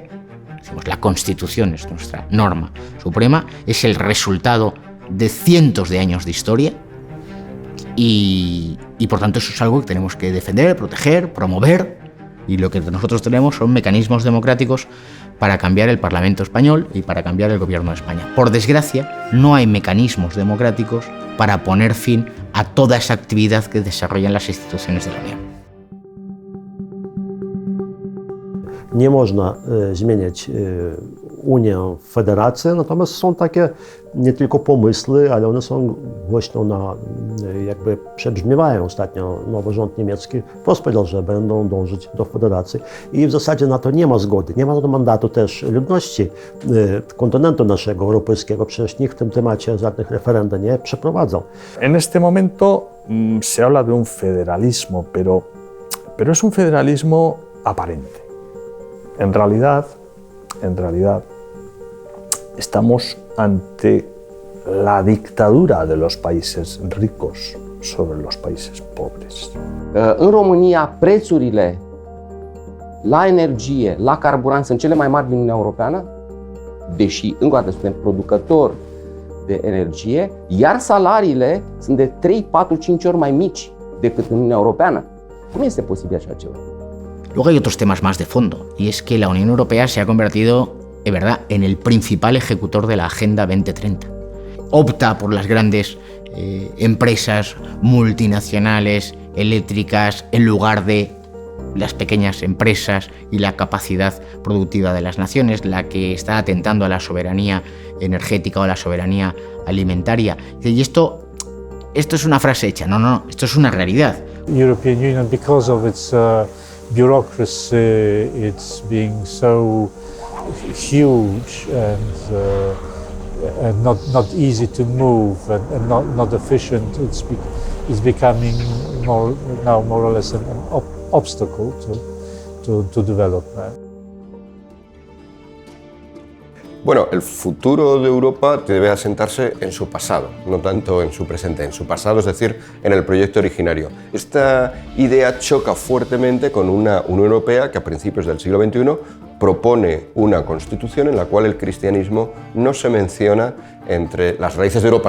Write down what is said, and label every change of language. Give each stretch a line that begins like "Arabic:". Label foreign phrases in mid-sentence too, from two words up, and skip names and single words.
Spanish: Decimos, la Constitución es nuestra norma suprema, es el resultado de cientos de años de historia y por tanto eso es algo que tenemos que defender, proteger, promover, y lo que nosotros tenemos son mecanismos democráticos para cambiar el Parlamento español y para cambiar el gobierno de España. Por desgracia, no hay mecanismos democráticos para poner fin a toda esa actividad que desarrollan las instituciones de la Unión.
Polish: Nie można zmieniać Unię w federację, natomiast są takie nie tylko pomysły, ale one są głośno jakby przebrzmiewają ostatnio. Nowy rząd niemiecki wprost powiedział, że będą dążyć do federacji i w zasadzie na to nie ma zgody. Nie ma na to mandatu też ludności kontynentu naszego europejskiego, przecież nikt w tym temacie żadnych referendów nie przeprowadzał.
Spanish: En este momento se habla de un federalismo, pero es un federalismo aparente. En realidad, estamos ante la dictadura de los países ricos sobre los países pobres.
Romanian: În România, prețurile la energie, la carburant sunt cele mai mari din Uniunea Europeană, deși, încă o dată, suntem producători de energie, iar salariile sunt de 3, 4, 5 ori mai mici decât în Uniunea Europeană. Cum este posibil așa ceva?
Spanish: Luego hay otros temas más de fondo, y es que la Unión Europea se ha convertido, de verdad, en el principal ejecutor de la Agenda 2030. Opta por las grandes empresas multinacionales eléctricas en lugar de las pequeñas empresas y la capacidad productiva de las naciones, la que está atentando a la soberanía energética o a la soberanía alimentaria. Y esto es una frase hecha, no, esto es una realidad.
English: European Union, because of its bureaucracy, it's being so huge and not easy to move and not efficient. It's becoming now more or less an obstacle to development.
Spanish: Bueno, el futuro de Europa debe asentarse en su pasado, no tanto en su presente, en su pasado, es decir, en el proyecto originario. Esta idea choca fuertemente con una Unión Europea que a principios del siglo XXI propone una constitución en la cual el cristianismo no se menciona entre las raíces de Europa.